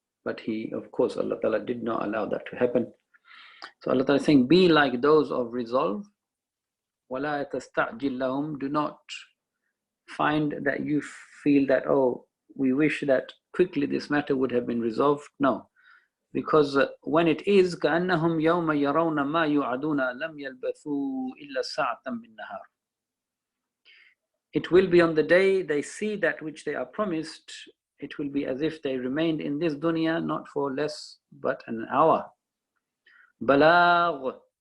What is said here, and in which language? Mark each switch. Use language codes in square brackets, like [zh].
[en] But he, of course, Allah Ta'ala did not allow that to happen. So Allah Ta'ala is saying, be like those of resolve. [ar] وَلَا تَسْتَعْجِلْ لَهُمْ, [en] do not find that you feel that, oh, we wish that quickly this matter would have been resolved. No. Because when it is, [ar] كَأَنَّهُمْ يَوْمَ يَرَوْنَ مَا يُعَدُونَ لَمْ يَلْبَثُوا إِلَّا سَاعَةً مِّن نَهَارٍ. [en] It will be on the day they see that which they are promised, it will be as if they remained in this dunya not for less but an hour. Balagh.